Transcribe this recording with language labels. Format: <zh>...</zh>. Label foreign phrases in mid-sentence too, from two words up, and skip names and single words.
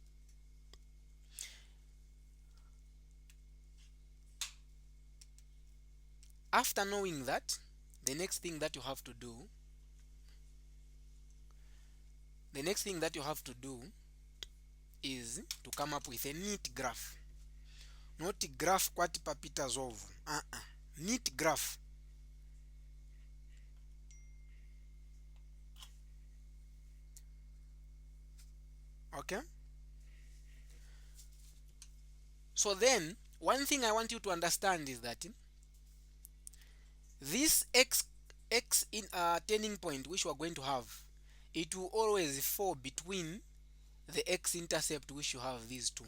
<en>After knowing that, the next thing that you have to do is to come up with a neat graph. Not graph</en> <ny>kwati papita zovu.</ny> <en>Neat graph. Okay? So then, one thing I want you to understand is that this x in turning point which we are going to have, it will always fall between the x-intercept which you have these two.</en>